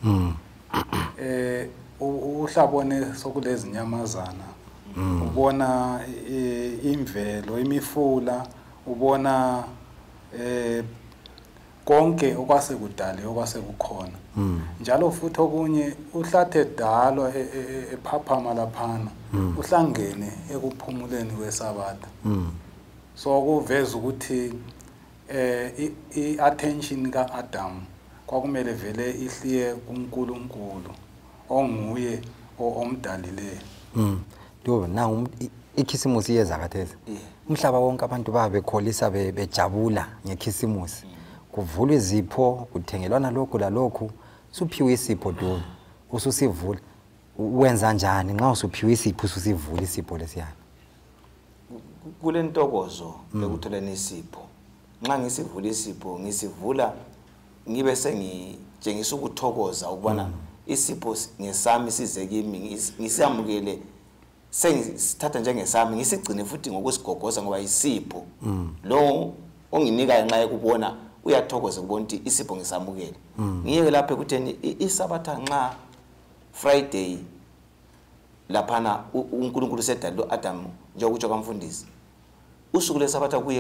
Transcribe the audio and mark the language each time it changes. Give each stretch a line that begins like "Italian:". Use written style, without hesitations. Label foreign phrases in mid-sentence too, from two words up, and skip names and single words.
North Ndebele: uhlabone sokulezi nyamazana ubona imvelo imifula ubona konke okwasekudala okwasekukhona njalo futhi okunye uhlathe dalo ephaphama laphana uhlangene ekuphumuleni kwesabatha. So kuveza ukuthi i-attention kaAdam kwakumele vele ihliye kuNkulunkulu onguye omdalile. Ndoba na ikhisimusi yeza kathesi. Umhlaba wonke abantu babekholisa bejabula ngekhisimusi. Kuvulwe izipho kuthengelwana lokhu lalokhu suphiwe isipho do ususivula wenza njani nxa usuphiwe isipho ususivula isipho lesiyana. Kule ntokozo ekutholeni isipho nxa ngisivula isipho ngisivula ngibe sengitshengisa ukuthokoza ukubona isipho ngesami size kimi ngisamukele sengisithatha njengesami ngisigcine futhi ngokusigogoza ngoba isipho lo onginika nxa ekubona uyathokoza ukubona ukuthi isipho ngisamukele. Ngiyeke lapha ekutheni isabatha nxa Friday laphana uNkulunkulu sedalo Adam njengokutsho kamfundisi usuku lesabatha kuye